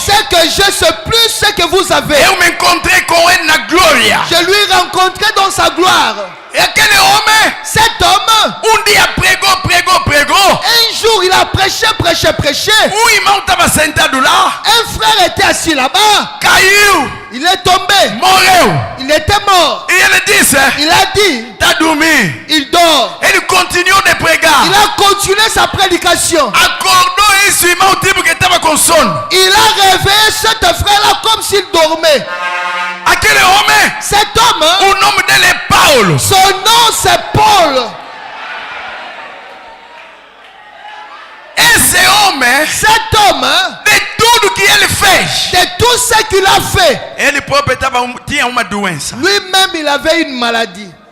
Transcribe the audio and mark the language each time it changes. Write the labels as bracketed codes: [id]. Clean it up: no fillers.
[fr] c'est que je sais plus ce que vous avez. [pt] Eu me encontrei com ele na glória. [fr] Je lui ai rencontré dans sa gloire. [pt] E aquele homem [fr] Cet homme, [pt] dia pregou. [fr] un jour, il a prêché. [pt] Irmão estava sentado lá, [fr] Un frère était assis là-bas. [pt] caiu, [fr] Il est tombé. [pt] morreu. [fr] Il était mort. [pt] E ele disse: [fr] Il a dit, [pt] está dormindo. [fr] il dort. [pt] Ele continuou de pregar. [fr] Il a continué sa prédication. [pt] Acordou esse irmão tipo que estava com sono. [fr] Il a réveillé cet frère-là comme s'il dormait. [pt] Aquele homme, [fr] Cet homme, [pt] o nome dele é Paulo. [fr] son nom c'est Paul. [pt] Esse homme, [fr] Cet homme, [pt] de tudo que ele fez, [fr] de tout ce qu'il a fait, [pt] ele próprio tinha uma doença. [fr] lui-même il avait une maladie.